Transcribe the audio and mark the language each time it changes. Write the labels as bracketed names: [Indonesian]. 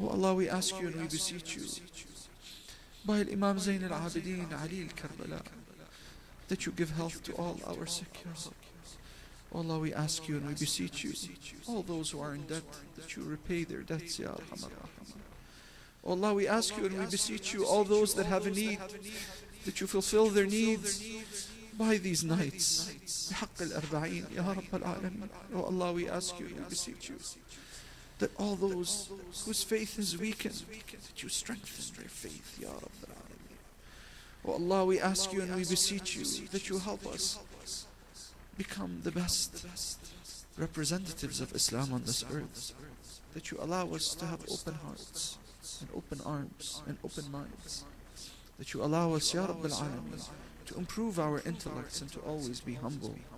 [English] Oh Allah, we ask you and we beseech you, by Imam Zain al-Abidin Ali al-Karbala, that you give health to all our sick, Ya Rabb. Oh Allah, we ask you and we beseech you, all those who are in debt, that you repay their debts, Ya Arhamar Rahimeen. Oh Allah, we ask you and we beseech you, all those that have a need, that you fulfill their needs by these nights. [Arabic] بحق الأربعين يا رب العالمين. [English] Oh Allah, we ask you and we beseech you, that all those whose faith is weakened, that you strengthen their faith, Ya Rabb al-Alameen. Oh Allah, we ask you and we beseech you, that you help us become the best representatives of Islam on this earth, that you allow us to have open hearts and open arms and open minds, that you allow us, Ya Rabb al-Alameen, to improve our intellects and to always be humble,